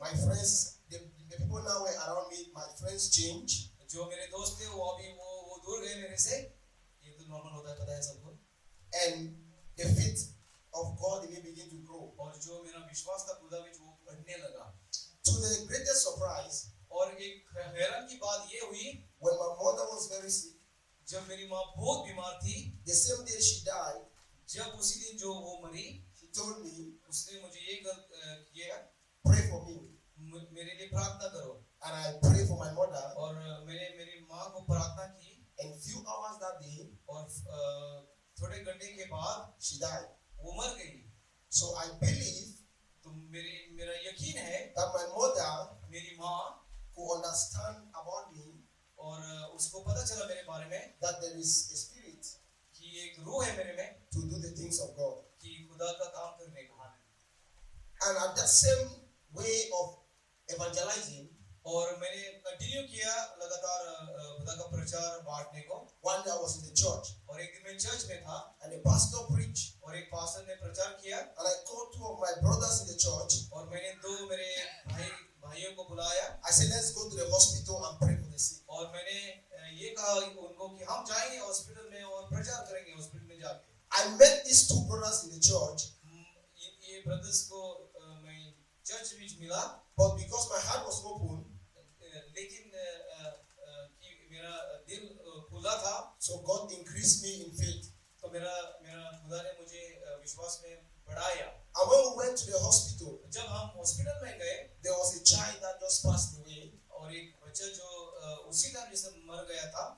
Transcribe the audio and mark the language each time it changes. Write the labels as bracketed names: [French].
[English] my friends, the people now were around me, my friends changed. [Hindi] जो मेरे दोस्त थे वो अभी वो दूर गए मेरे से। ये तो नॉर्मल होता है, पता है सबको। [English] And the faith of God in me began to grow. [Hindi] और जो मेरा विश्वास था खुदा में वो बढ़ने लगा। [English] To the greatest surprise, [Hindi] और एक हैरान की बात ये हुई, [English] when my mother was very sick, [Hindi] जब मेरी माँ बहुत बीमार थी, [English] the same day she died, [Hindi] जब उसी दिन जो वो मरी, [English] she told me, [Hindi] उसने मुझे ये किया, [English] pray for me. [Hindi] मेरे लिए प्रार्थना करो। [English] And I prayed for my mother. [Hindi] और मैंने मेरी माँ को प्रार्थना की, [English] And few hours that day, [Hindi] और थोड़े घंटे के बाद [English] she died. [Hindi] वो मर गई। [English] So I believe [Hindi] तो मेरा यकीन है [English] that my mother, [Hindi] मेरी माँ, [English] who understand about me, [Hindi] और उसको पता चला मेरे बारे में [English] that there is a spirit [Hindi] कि एक रूह है मेरे में [English] to do the things of God. [Hindi] कि खुदा का काम करने का। [English] And at that same way of evangelizing, [Hindi] और मैंने कंटिन्यू किया लगातार खुदा का प्रचार बांटने को। [English] one day I was in the church [Hindi] और एक दिन मैं चर्च में था [English] and the pastor preached. [Hindi] और एक पास्टर ने प्रचार किया, [English] And I called two of my brothers in the church. [Hindi] और मैंने दो मेरे भाइयों को बुलाया [English] I said, let's go to the hospital and pray for the sick. [Hindi] और मैंने ये कहा उनको कि हम जाएंगे हॉस्पिटल में और प्रचार करेंगे हॉस्पिटल में जाके। [English] I met these two brothers in the church, [Hindi] ये ब्रदर्स को मैं चर्च में मिला, [English] but because my heart was open, [Hindi] लेकिन कि मेरा दिल खुला था, [English] so God increased me in faith. [Hindi] तो मेरा खुदा ने मुझे विश्वास में बढ़ाया। [English] And when we went to the hospital, [Hindi] जब हम हॉस्पिटल में गए, [English] there was a child that just passed away. [Hindi] और एक बच्चा जो उसी टाइम जैसे मर गया था,